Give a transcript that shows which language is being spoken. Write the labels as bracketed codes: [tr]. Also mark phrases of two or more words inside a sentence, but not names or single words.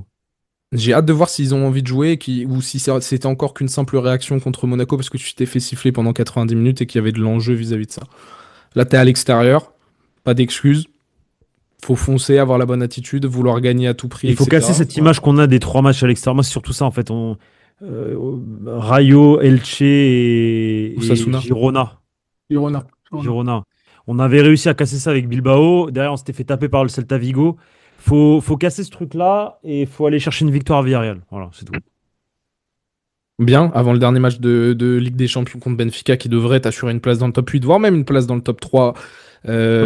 [fr] J'ai hâte de voir s'ils ont envie de jouer ou si c'était encore qu'une simple réaction contre Monaco parce que tu t'es fait siffler pendant 90 minutes et qu'il y avait de l'enjeu vis-à-vis de ça. Là, t'es à l'extérieur, pas d'excuses. Faut foncer, avoir la bonne attitude, vouloir gagner à tout prix, Il faut etc. casser cette image qu'on a des 3 matchs à l'extérieur. Moi, c'est surtout ça en fait. Rayo, Elche et Osasuna. Girona. Girona. Girona. On avait réussi à casser ça avec Bilbao. Derrière, on s'était fait taper par le Celta Vigo. Faut casser ce truc-là et faut aller chercher une victoire à Villarreal. Voilà, c'est tout. Bien, avant le dernier match de Ligue des Champions contre Benfica qui devrait t'assurer une place dans le top 8, voire même une place dans le top 3, top